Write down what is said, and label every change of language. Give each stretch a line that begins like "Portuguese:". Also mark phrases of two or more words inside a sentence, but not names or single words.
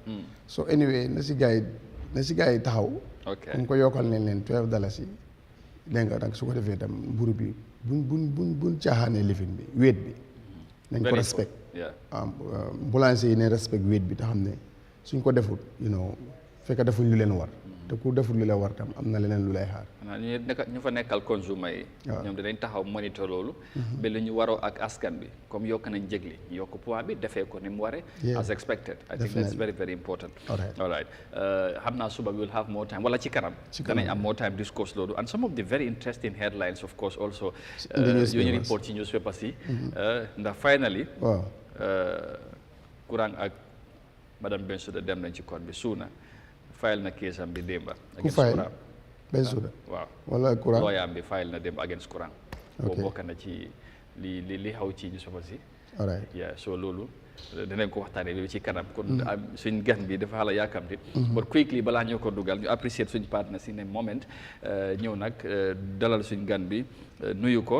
English: so anyway
Wolof: na si gars yi taxaw. comme ko yokkal nañ leen $12 yi dégg nga nag su ko defee tam mburu bi buñ caaxaanee lifin bi wéet bi nañ ko respect boulanger yi ne respect weight bi te xam ne suñ ko defut fekk defuñ lu leen war te ku defut lu la war tam am na leneen lu lay xaar. ñu fa nekkal consumer yi. ñoom dinañ taxaw monitor loolu. ba lu ñu waroo ak askan bi comme yokk nañ njëgli ñu yokk poids bi defee ko ni mu waree.
English: as expected. I think that's very very important. all right
Wolof: xam naa suba
English: we will have more time
Wolof: wala ci kanam. danañ am
English: more time discuss loolu and some of the very interesting headlines of course also.
Wolof: yu ñu report ci newspapers yi. ndax finally. waaw. Kurang ak madame Bensouda dem nañ ci court bi suuna. file na case am bi démba. ku file Bensouda. waaw wala Kurang lawyer am bi file na démba against Kurang. boo bokk na ci li xaw ci ñu sofa si.
English: all right
Wolof: so loolu dinañ ko waxtaanee bi ci kanam. kon suñ gan bi dafa xala yaakamti.
English: but quickly
Wolof: balaa ñoo ko dugal ñu appreciate suñ partner si ne moment ñëw nag dalal suñ gan bi nuyu ko.